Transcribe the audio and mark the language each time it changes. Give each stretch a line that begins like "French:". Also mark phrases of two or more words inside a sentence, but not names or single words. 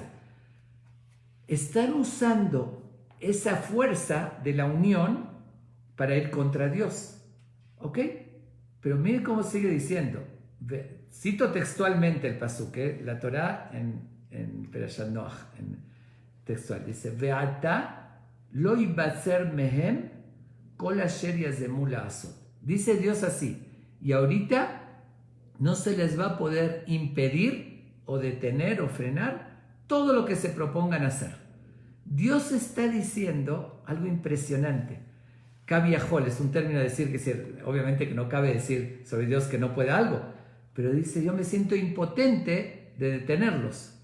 Spanish: Están usando esa fuerza de la unión para ir contra Dios. ¿Ok? Pero miren cómo sigue diciendo. cito textualmente el pasuk, la Torah en Perashat Noach, en textual, dice,
Hebrew: ועתה לא יבצר מהם כל אשר יזמו לעשות.
Spanish: Dice Dios así, y ahorita no se les va a poder impedir o detener o frenar todo lo que se propongan hacer. Dios está diciendo algo impresionante. Kaviahol es un término de decir que obviamente que no cabe decir sobre Dios que no puede algo, pero dice, yo me siento impotente de detenerlos.